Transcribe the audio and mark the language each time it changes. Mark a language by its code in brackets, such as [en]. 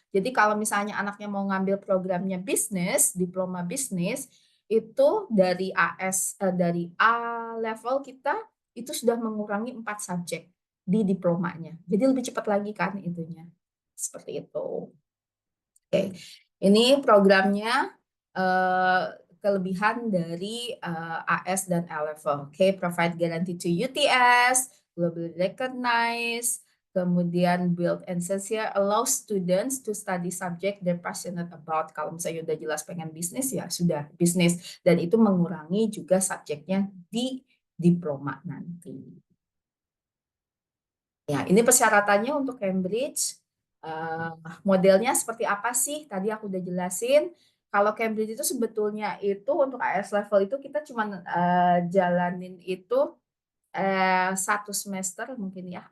[id] Jadi kalau misalnya anaknya mau ngambil programnya bisnis, diploma bisnis, itu dari dari A level kita itu sudah mengurangi 4 subjek di diplomanya. Jadi lebih cepat lagi kan itunya. Seperti itu. Oke. Ini programnya kelebihan dari AS dan A level. [en] Oke, provide guarantee to UTS, globally recognized, [id] kemudian [en] build and sincere allow students to study subject they're passionate about. [id] Kalau misalnya udah jelas pengen bisnis, ya sudah bisnis. Dan itu mengurangi juga subjeknya di diploma nanti. Ya, ini persyaratannya untuk Cambridge. Modelnya seperti apa sih? Tadi aku udah jelasin. Kalau Cambridge itu sebetulnya itu untuk AS level itu kita cuma jalanin itu 1 semester mungkin ya.